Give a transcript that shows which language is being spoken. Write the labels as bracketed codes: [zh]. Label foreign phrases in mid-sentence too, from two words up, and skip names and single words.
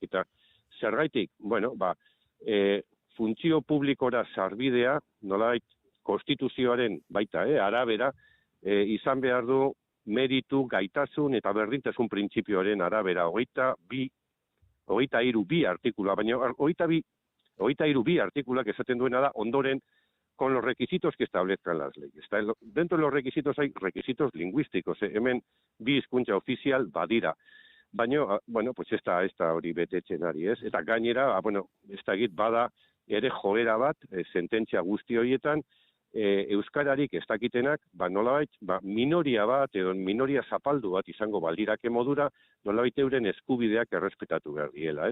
[eu] Eta zergaitik, funtzio publikora sarbidea, nolabait, konstituzioaren baita, arabera, izan behar du meritu, gaitasun eta berdintasun printzipioaren arabera, 23 artikula, baina 23 artikulak esaten duena da, ondoren, [es] con los requisitos que establezcan las leyes. Dentro de los requisitos hay requisitos lingüísticos, [eu] hemen bi hizkuntza ofizial badira. Baina, pues ez da hori betetzen ari, ez? Eta gainera, ez da egit bada ere joera bat, sententzia guzti horietan, euskararik ez dakitenak, nolabait, minoria bat, edo minoria zapaldu bat izango baldirake modura, nolabait euren eskubideak errespetatu behar diela, ez?